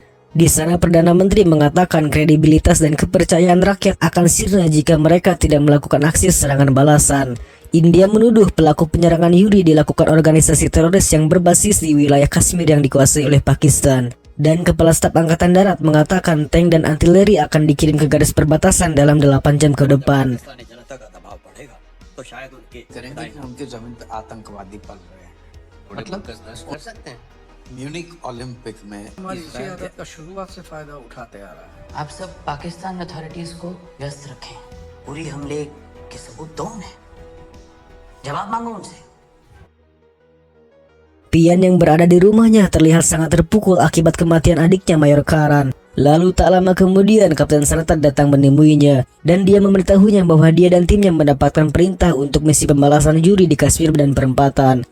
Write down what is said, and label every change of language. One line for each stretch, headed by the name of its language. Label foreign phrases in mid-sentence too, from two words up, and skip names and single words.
Indonesian: Di sana Perdana Menteri mengatakan kredibilitas dan kepercayaan rakyat akan sirna jika mereka tidak melakukan aksi serangan balasan. India menuduh pelaku penyerangan Yuri dilakukan organisasi teroris yang berbasis di wilayah Kashmir yang dikuasai oleh Pakistan. Dan Kepala Staf Angkatan Darat mengatakan tank dan artileri akan dikirim ke garis perbatasan dalam 8 jam ke depan.
Hindi: तो शायद उनके जमीन पे आतंकवादी पल रहे हैं, मतलब कर सकते हैं। म्यूनिक ओलंपिक में हमारी इसी आदत का शुरुआत से फायदा उठाते आ रहा है। आप सब पाकिस्तान अथॉरिटीज को व्यस्त रखें। उरी हमले के सबूत दो उन्हें, जवाब मांगो उनसे।
Indonesian: Pian yang berada di rumahnya terlihat sangat terpukul akibat kematian adiknya Mayor Karan. Lalu tak lama kemudian Kapten Sartan datang menemuinya dan dia memberitahunya bahwa dia dan timnya mendapatkan perintah untuk misi pembalasan juri di Kashmir dan perempatan.